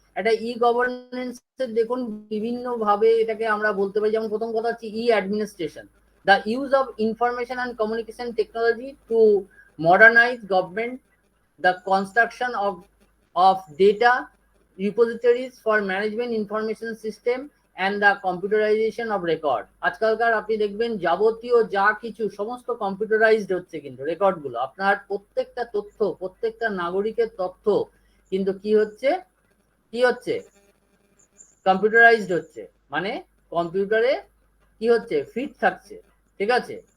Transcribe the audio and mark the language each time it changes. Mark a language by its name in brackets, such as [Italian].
[Bangla] এটা ই গভর্নেন্স দেখুন বিভিন্ন ভাবে এটাকে আমরা বলতে পারি। যেমন প্রথম কথা হচ্ছে ই administration, [English] the use of information and communication technology to modernize government, the construction of data repositories for management information system and the computerization of record. [Bangla] আজকালকার আপনি দেখবেন যাবতীয় যা কিছু সমস্ত কম্পিউটারাইজড হচ্ছে, কিন্তু রেকর্ড গুলো আপনার প্রত্যেকটা তথ্য, প্রত্যেকটা নাগরিকের তথ্য কিন্তু কি হচ্ছে কম্পিউটারাইজড হচ্ছে, মানে কম্পিউটারে কি হচ্ছে ফিট থাকছে, ঠিক আছে?